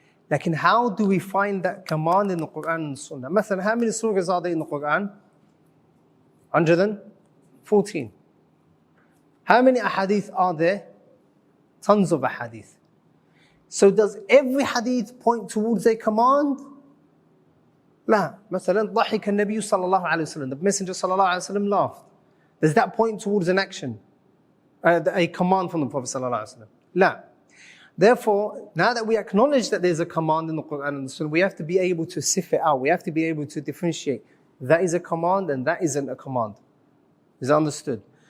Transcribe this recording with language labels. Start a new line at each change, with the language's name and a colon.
English: Like, how do we find that command in the Quran and the Sunnah? مثلا, how many surahs are there in the Quran? 114. How many ahadith are there? Tons of ahadith. So does every hadith point towards a command?
Arabic: لا. مثلا, ضحك النبي صلى الله عليه وسلم.
English: The Messenger
Arabic: صلى الله عليه وسلم laughed.
English: Does that point towards an action? A command from the Prophet صلى الله عليه وسلم?
Arabic: لا.
English: Therefore, now that we acknowledge that there's a command in the Quran and the Sunnah, we have to be able to sift it out. We have to be able to differentiate. That is a command and that isn't a command. Is that understood?